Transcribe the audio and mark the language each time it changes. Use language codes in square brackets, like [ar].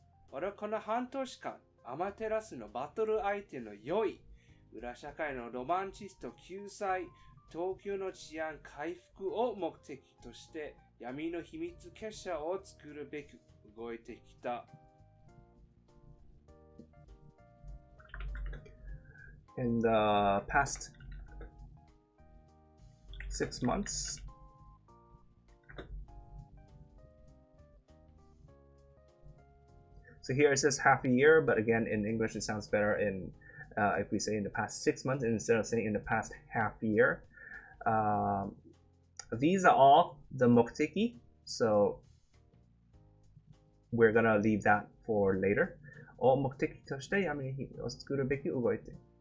[ja] 俺はこの半年間、アマテラスのバトル相手の良い、裏社会のロマンチスト救済、東京の治安回復を目的として闇の秘密結社を作るべく動いてきた。 [en] In the past 6 months, so here it says half a year, but again in English it sounds better in if we say in the past 6 months instead of saying in the past half year. These are all the mokteki, so we're gonna leave that for later. [ja] を目的として闇を作るべき動いて。